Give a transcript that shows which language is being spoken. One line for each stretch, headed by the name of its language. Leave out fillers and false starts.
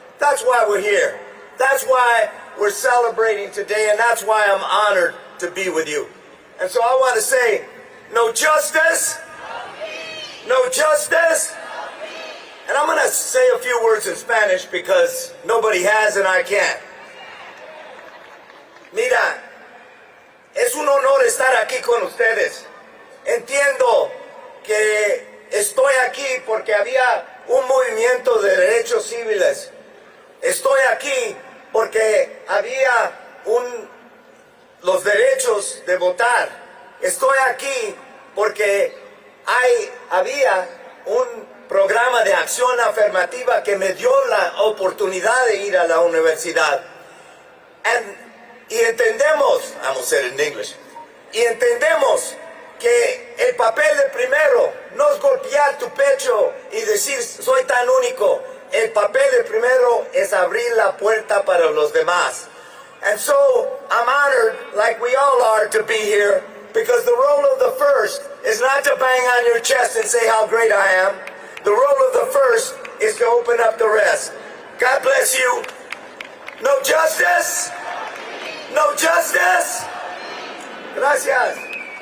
English: That's why we're here. That's why we're celebrating today, and that's why I'm honored to be with you. And so I want to say, no justice, no justice. And I'm going to say a few words in Spanish because nobody has and I can't.
Spanish: Mira, es un honor estar aquí con ustedes. Entiendo que estoy aquí porque había un movimiento de derechos civiles. Estoy aquí porque había los derechos de votar. Estoy aquí porque había un programa de acción afirmativa que me dio la oportunidad de ir a la universidad. Y entendemos, vamos a ser en English, y entendemos que el papel de primero no es golpear tu pecho y decir soy tan único. El papel de primero es abrir la puerta para los demás.
English: And so I'm honored, like we all are, to be here because the role of the first is not to bang on your chest and say how great I am. The role of the first is to open up the rest. God bless you. No justice. No justice. Gracias.